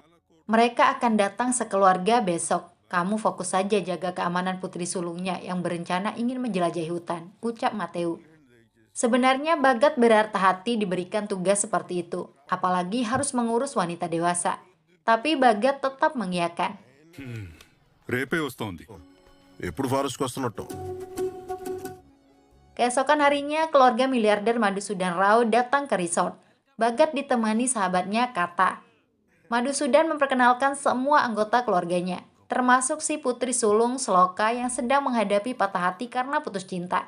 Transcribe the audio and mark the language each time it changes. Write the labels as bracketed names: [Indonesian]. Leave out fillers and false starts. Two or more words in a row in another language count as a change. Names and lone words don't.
[Indonesian] Mereka akan datang sekeluarga besok. Kamu fokus saja jaga keamanan putri sulungnya yang berencana ingin menjelajahi hutan, ucap Mateu. Sebenarnya Bhagat berharta hati diberikan tugas seperti itu, apalagi harus mengurus wanita dewasa. Tapi Bhagat tetap mengiyakan. [Telugu] రేపే వస్తోంది. ఎప్పుడు ఫారెస్ట్కి వస్తున్నట్టు? [Indonesian] Keesokan harinya, keluarga miliarder Madhusudan Rao datang ke resort. Bhagat ditemani sahabatnya Kata. Madhusudan memperkenalkan semua anggota keluarganya, termasuk si putri sulung Sloka yang sedang menghadapi patah hati karena putus cinta.